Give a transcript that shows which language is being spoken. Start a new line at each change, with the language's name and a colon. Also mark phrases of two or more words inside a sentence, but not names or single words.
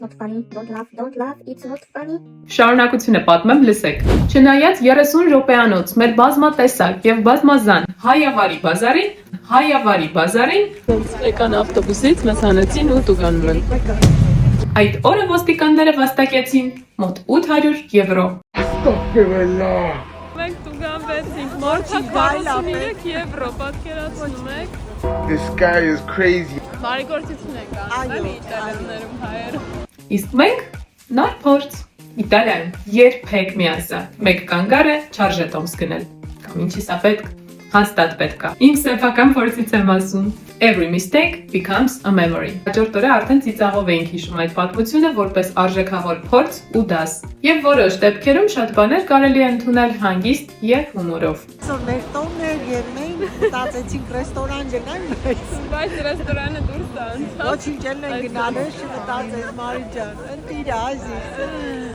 English: Not funny, don't laugh, it's not funny.
Armenian: Շարունակությունը պատմեմ, լսեք։ Չնայած 30 րոպեանոց մեր բազմատեսակ եւ բազմազան հայավարի բազարին Եկան ավտոբուսից, մեզ հանեցին ու տուգանում են։ այդ օրը ոստիկանները վաստակեցին մոտ 800 եվրո։ Մենք տուգանվեցինք, մորթակ 43 եվրո, պատկերացնում եք։
English: This guy is crazy.
Armenian: Բարեգործություն եք անում, էլի իտալիաներում հայերը։ Իսկ մենք նոր փորձ Իտալիայում երբեք մի ասա մեկ կանգառը չարժե տոմս գնել կամ ինչի սա պետք հաստատ պետք է իմ սեփական փորձից եմ ասում
English: every mistake becomes a memory
Armenian: հաջորդ օրը արդեն ծիծաղով էինք հիշում այդ պատմությունը որպես արժեքավոր փորձ ու դաս եւ որոշ դեպքերում շատ բաներ կարելի է ընդունել հանգիստ եւ հումորով Մեր տոնն էր եւ մենք մտածեցինք ռեստորան գնանք Բայց ռեստորանը դուրս է անցած։ Ոչինչ չեն գնալու, մտածեց Մարի ջան, ընտիր ազի